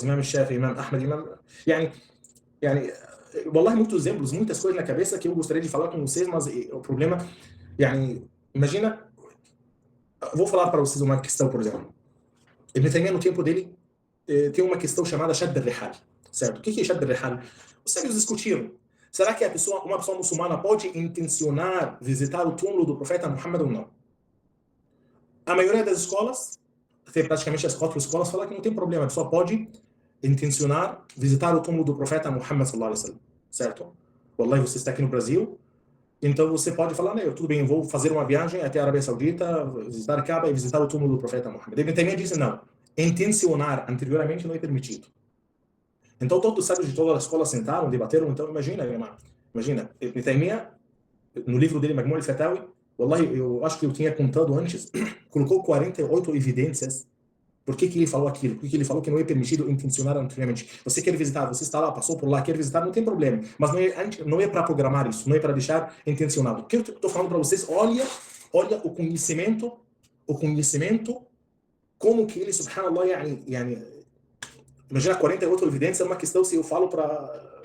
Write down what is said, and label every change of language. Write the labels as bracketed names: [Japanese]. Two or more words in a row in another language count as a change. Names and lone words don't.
[Portuguese] Imam Shafi'i, Imam Ahmad, Wallahi, muitos exemplos, muitas coisas na cabeça que eu gostaria de falar com vocês, mas o problema, imagina, vou falar para vocês uma questão, por exemplo. Ibn Taymiyyah, no tempo dele, tem uma questão chamada [Arabic] شد الرحال, [Portuguese] certo? O que é [Arabic] شد الرحال? [Portuguese] Os sábios discutiram. Será que uma pessoa muçulmana pode intencionar visitar o túmulo do profeta Muhammad ou não? A maioria das escolas, até praticamente as 4 escolas, falam que não tem problema, a pessoa pode intencionar visitar o túmulo do profeta Muhammad [Arabic] صلى الله عليه وسلم, [Portuguese] certo? Wallahi, você está aqui no Brasil, então você pode falar, tudo bem, eu vou fazer uma viagem até a Arábia Saudita, visitar Kaaba e visitar o túmulo do profeta Muhammad. Ibn Taymiyyah disse, não, intencionar anteriormente não é permitido. Então todos os sábios de toda a escola sentaram, debateram, então imagina, Ibn Taymiyyah, no livro dele, Majmu' al-Fatawa, wallahi, eu acho que eu tinha contado antes, colocou 48 evidências. Por que ele falou aquilo? Por que ele falou que não é permitido intencionar anteriormente? Você quer visitar, você está lá, passou por lá, quer visitar, não tem problema. Mas não é para programar isso, não é para deixar intencionado. O que eu estou falando para vocês, olha o conhecimento o conhecimento, como que ele, subhanallah, imagina 48 evidências, é uma questão se eu falo para...